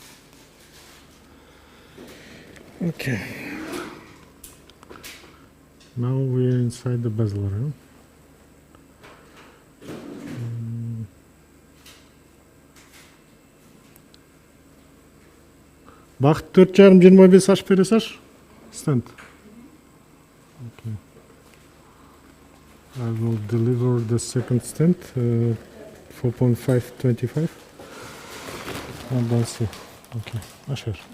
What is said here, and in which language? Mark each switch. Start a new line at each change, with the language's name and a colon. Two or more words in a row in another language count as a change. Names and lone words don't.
English: Okay. Now we're inside the bezel area.
Kazakh: Бақыт 4,5-25 ашып бере салшы.
English: Stand. Okay. I will deliver the second stand, 4.525. And then see. Okay. Ашыр.